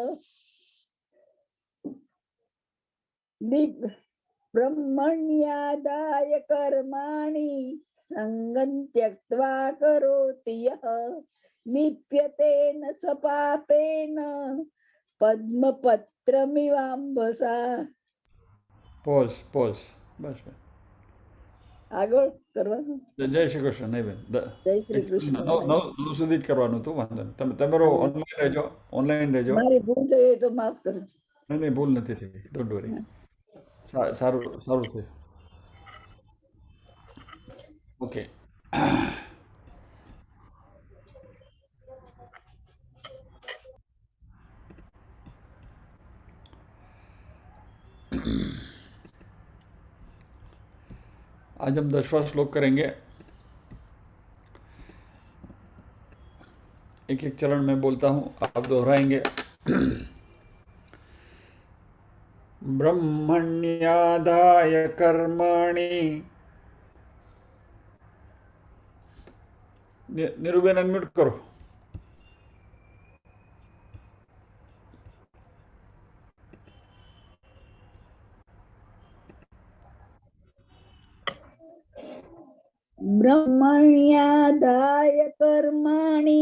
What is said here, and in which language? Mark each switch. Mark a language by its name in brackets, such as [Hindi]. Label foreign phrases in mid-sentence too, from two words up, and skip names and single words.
[Sanskrit] ब्रह्मण्यादाय कर्माणि सङ्गं त्यक्त्वा करोति यः लिप्यते न स पापेन पद्मपत्रमिवाम्भसा। [Gujarati] પોઝ બસ બસ આગળ કરવાનું. જય શ્રી કૃષ્ણ નહીં બેન જય શ્રી કૃષ્ણ. નવ સુધી જ કરવાનું હતું વાંધો નહીં તમે તમારો ઓનલાઈન રહેજો મારી ભૂલ થઈ હોય તો માફ કરજો. નહીં નહીં ભૂલ નથી થઈ [English] don't worry [Gujarati] સારું સારું થયું ઓકે [Hindi] आज हम 10वां श्लोक करेंगे एक एक चरण में बोलता हूँ आप दोहराएंगे [Sanskrit] ब्रह्मण्यादाय कर्माणि [Hindi] निरुबेन अनम्यूट करो [Sanskrit] ब्रह्मण्यादाय कर्माणि